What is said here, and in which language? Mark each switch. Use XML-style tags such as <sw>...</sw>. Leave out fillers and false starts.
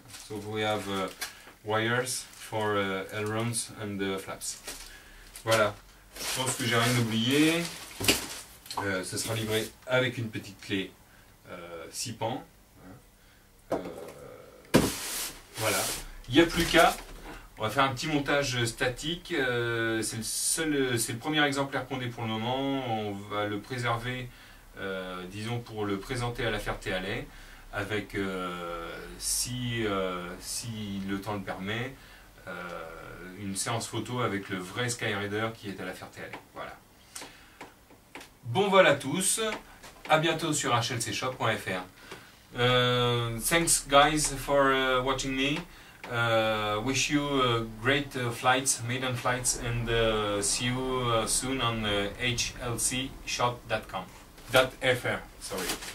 <en>So we have wires for ailerons and flaps.</en> <fr>Voilà, je pense que j'ai rien oublié. Ce sera livré avec une petite clé 6 pans. Voilà, il n'y a plus qu'à, on va faire un petit montage statique, c'est le premier exemplaire qu'on ait pour le moment, on va le préserver, disons pour le présenter à la Ferté-Alais, avec, si le temps le permet, une séance photo avec le vrai Skyraider qui est à la Ferté-Alais. Voilà. Bon vol à tous, à bientôt sur hlcshop.fr.</fr> <en>Thanks guys for watching me. Wish you great flights, maiden flights, and see you soon on hlcshop.com. .fr, sorry.</en>